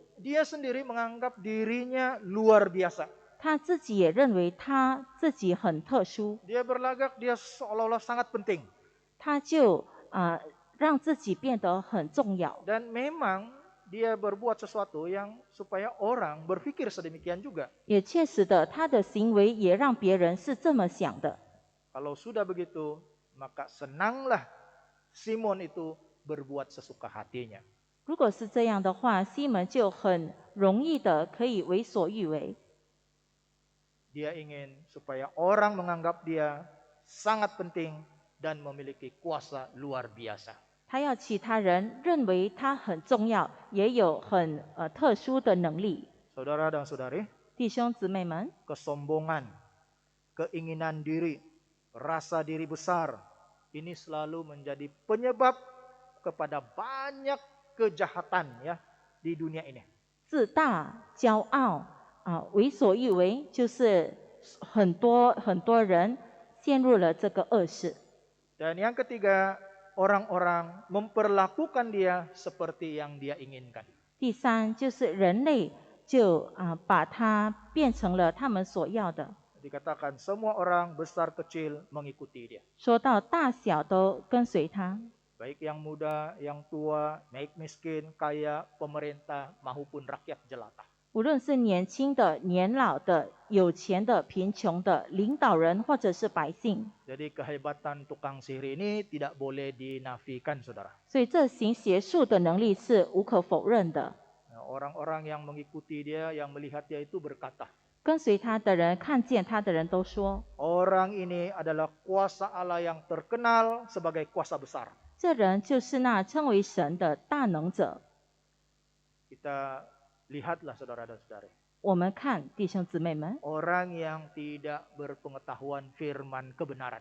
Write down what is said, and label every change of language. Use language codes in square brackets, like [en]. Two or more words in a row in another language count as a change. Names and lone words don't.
[ms] Dia sendiri menganggap dirinya luar biasa. [zh] 他自己也认为他自己很特殊， [ms] Dia berlagak dia seolah-olah sangat penting. [zh] 他就让自己变得很重要。 [ms] Dan memang dia berbuat sesuatu yang supaya orang berpikir sedemikian juga. [zh] 也确实的，他的行为也让别人是这么想的。 [ms] Kalau sudah begitu, maka senanglah Simon itu berbuat sesuka hatinya. [zh] 如果是这样的话，西门就很容易的可以为所欲为。 [ms] Dia ingin supaya orang menganggap dia sangat penting dan memiliki kuasa luar biasa. [zh] 他要其他人认为他很重要，也有很特殊的能力。 [ms] Saudara dan saudari, [zh] 弟兄姊妹们， [ms] kesombongan, keinginan diri, rasa diri besar, ini selalu menjadi penyebab kepada banyak kejahatan ya di dunia ini. [zh] 自大、骄傲为所欲为，就是很多人陷入了这个恶事。 [ms] Dan yang ketiga, orang-orang memperlakukan dia seperti yang dia inginkan. [zh] 第三就是人类就把它变成了他们所要的， [ms] Dikatakan semua orang besar kecil mengikuti dia. [zh] 说到大小都跟随他， [ms] Baik yang muda, yang tua, baik miskin, kaya, pemerintah, maupun rakyat jelata. [zh] 无论是年轻的、年老的、有钱的、贫穷的、领导人或者是百姓。 [ms] Jadi kehebatan tukang sihir ini tidak boleh dinafikan, saudara. [zh] 所以这行邪术的能力是无可否认的。 [ms] Orang-orang yang mengikuti dia, yang melihat dia itu berkata, [zh] 跟随他的人、看见他的人都说， [ms] orang ini adalah kuasa Allah yang terkenal sebagai kuasa besar. [zh] 这人就是那称为神的大能者。 [ms] Kita lihatlah saudara dan saudari. [zh] 我们看弟兄姊妹们， [ms] Orang yang tidak berpengetahuan firman kebenaran.